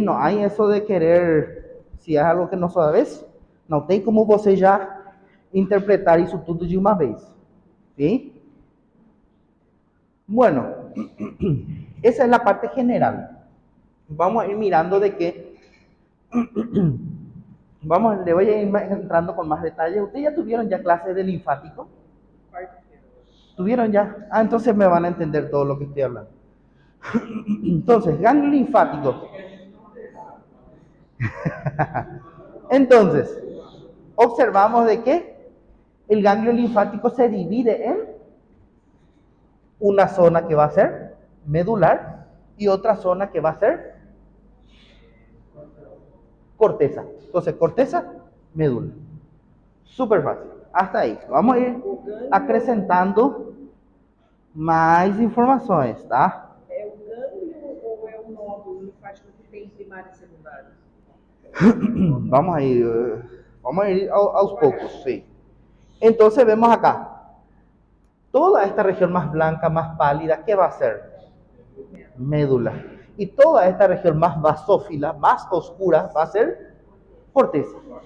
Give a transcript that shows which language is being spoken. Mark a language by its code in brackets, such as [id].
[es] No hay eso de querer, si es algo que [pt] não sabes, não tem como você já interpretar isso tudo de uma vez. [es] ¿Sí? Bueno, esa es la parte general. Vamos a ir mirando de qué. Le voy a ir entrando con más detalles. ¿Ustedes ya tuvieron ya clases de linfático? ¿Tuvieron ya? Ah, entonces me van a entender todo lo que estoy hablando. Entonces, ganglio linfático. Entonces, observamos de que el ganglio linfático se divide en una zona que va a ser medular y otra zona que va a ser corteza. Entonces, corteza, médula. Súper fácil. Hasta ahí. [pt] Vamos a ir acrescentando mais informações, tá? É o gânglio ou é o nódulo linfático que tem primário e secundário? [es] Vamos a ir [pt] aos poucos, [es] sí. Entonces vemos acá, toda esta región más blanca, más pálida, ¿qué va a ser? Médula. Y toda esta región más basófila, más oscura, va a ser corteza.